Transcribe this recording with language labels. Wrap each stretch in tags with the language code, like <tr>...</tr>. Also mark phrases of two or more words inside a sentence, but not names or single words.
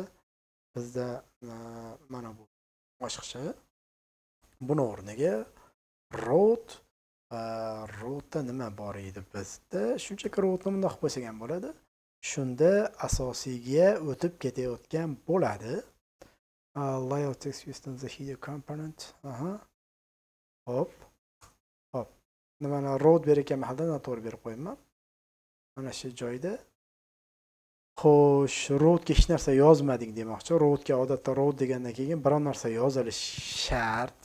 <uz>Bizda mana bu boshqacha. Buni o'rniga rootda nima bor edi bizda? Shunchaki rootni bundoq qilib qo'ysak ham bo'ladi. Shunda asosiyga o'tib ketayotgan bo'ladi.</uz> <en>Layout text used in the header component.</en> <uz>Hop. Nimani root bergan mahalda noto'g'ri berib qo'yibman. Mana shu joyda. Xo'sh, rootga hech narsa yozmadik demoqchi. Rootga odatda root degandan keyin biror narsa yozilishi shart.</uz>